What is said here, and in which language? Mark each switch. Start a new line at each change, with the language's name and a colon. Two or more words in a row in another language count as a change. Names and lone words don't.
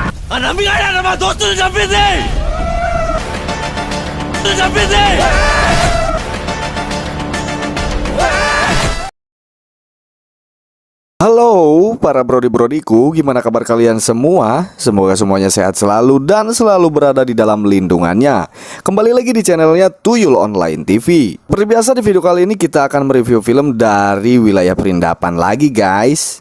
Indonesian: नमी आया ना दोस्तों ने जब दे जब दे Halo para brodi-brodiku, gimana kabar kalian semua? Semoga semuanya sehat selalu dan selalu berada di dalam lindungannya. Kembali lagi di channelnya Tuyul Online TV. Seperti biasa di video kali ini kita akan mereview film dari wilayah Perindapan lagi guys.